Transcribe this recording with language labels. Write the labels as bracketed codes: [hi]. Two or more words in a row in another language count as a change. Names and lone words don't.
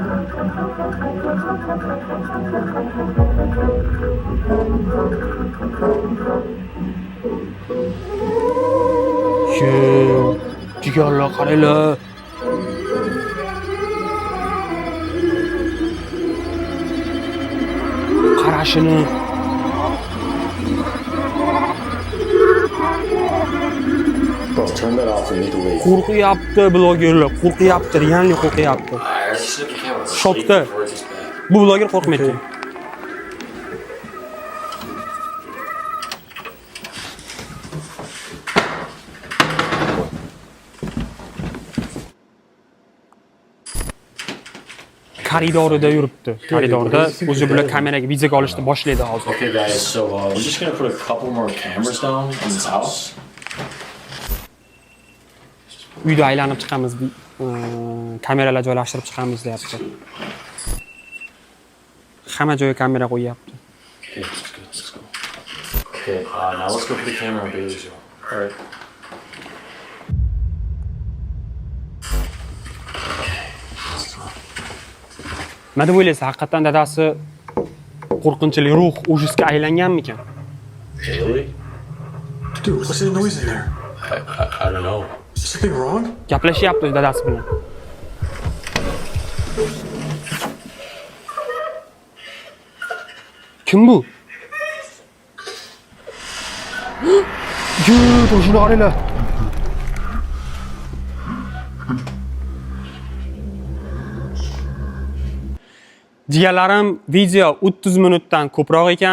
[uz] Jigarlar qaranglar. Qarashini. [en] Bro, turn that off. We need to leave. [uz] Qo'rqyapti blogerlar, qo'rqyapti, realni qo'rqyapti. Shokda. Bu bloger qo'rqmaydi. Koridorda yuribdi. Koridorda o'zi bilan kameraga video olishni boshlaydi hozir. [en] Okay, guys, so we're just gonna put a couple more cameras down in this house. [uz] Uyda aylanib chiqamiz, kameralar joylashtirib chiqamiz deyapti. Hamma joyga kamera qo'yapti. [en] Okay, let's go. Let's go. Okay, now let's go put the camera on Bailey's room. All right. [uz] Nima deb o'ylaysiz, haqiqatan dadasi qo'rqinchli ruh ujisga aylanganmikan? [en] Bailey? Dude, what's that noise in there? I don't know. Is something wrong? [uz] Gaplashyapti dadasi bilan. Kim bu? Yuu, to'shini qaranglar. Jigarlarim, video 30 minutdan ko'proq ekan.